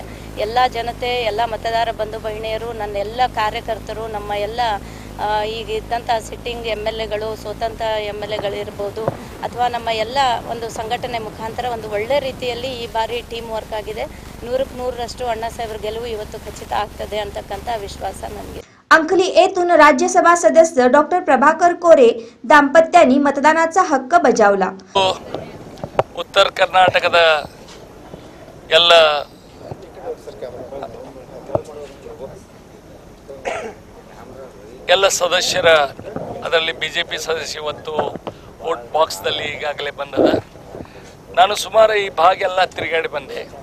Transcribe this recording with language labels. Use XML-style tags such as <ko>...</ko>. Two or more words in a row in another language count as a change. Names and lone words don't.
<kn>ಎಲ್ಲ ಜನತೆ, ಎಲ್ಲ ಮತದಾರ ಬಂಧು ಬಹಿಣಿಯರು, ನನ್ನ ಎಲ್ಲ ಕಾರ್ಯಕರ್ತರು, ನಮ್ಮ ಎಲ್ಲ ಈಗ ಇದ್ದಂಥ</kn> <en>sitting MLAಗಳು,</en> <kn>ಸ್ವತಂತ್ರ MLAಗಳಿರ್ಬೋದು ಅಥವಾ ನಮ್ಮ ಎಲ್ಲ ಒಂದು ಸಂಘಟನೆ ಮುಖಾಂತರ ಒಂದು ಒಳ್ಳೆ ರೀತಿಯಲ್ಲಿ ಈ ಬಾರಿ</kn> <en>team work</en> <kn>ಆಗಿದೆ। 100ಕ್ಕೆ 100ರಷ್ಟು ಅಣ್ಣಾಸಾಹೇಬ್ರ ಗೆಲುವು ಇವತ್ತು ಖಚಿತ ಆಗ್ತದೆ ಅಂತಕ್ಕಂಥ ವಿಶ್ವಾಸ ನನಗೆ।</kn> <mr>अंकली येथून राज्यसभा सदस्य डॉक्टर प्रभाकर कोरे दाम्पत्यांनी मतदानाचा हक्क बजावला।</mr> <kn>उत्तर कर्नाटकದ ಎಲ್ಲ ಸದಸ್ಯರ ಅದರಲ್ಲಿ BJP ಸದಸ್ಯ ಇವತ್ತು ವೋಟ್ ಬಾಕ್ಸ್ದಲ್ಲಿ ಈಗಾಗಲೇ ಬಂದದ। ನಾನು ಸುಮಾರು ಈ ಭಾಗ ಎಲ್ಲ ತಿರುಗಾಡಿ ಬಂದೆ।</kn>